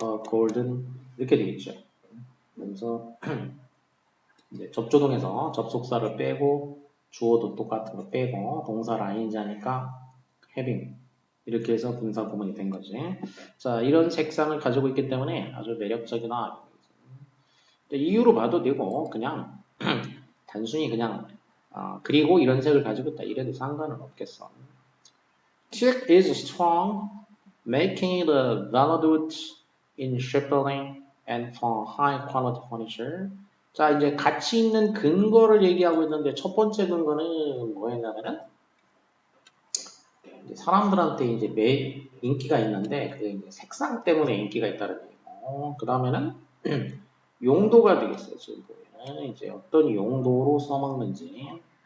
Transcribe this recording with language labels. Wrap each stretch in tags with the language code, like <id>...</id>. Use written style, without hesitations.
<ko>golden 이렇게 되겠죠. 그래서 이제 접조동에서 접속사를 빼고 주어도 똑같은 거 빼고 동사를 ing 하니까 having 이렇게 해서 분사 구문이 된 거지. 자 이런 색상을 가지고 있기 때문에 아주 매력적이다. 이유로 봐도 되고 그냥 단순히 그냥 그리고 이런 색을 가지고 있다 이래도 상관은 없겠어.</ko> <en>Teak is strong, making it a valued in shipbuilding and for high quality furniture.</en> <ko>자, 이제 가치 있는 근거를 얘기하고 있는데 첫 번째 근거는 뭐였냐면은 사람들한테 이제 인기가 있는데 그게 이제 색상 때문에 인기가 있다는 얘기고 그 다음에는 용도가 되겠어요. 지금 보면은 이제 어떤 용도로 써먹는지.</ko>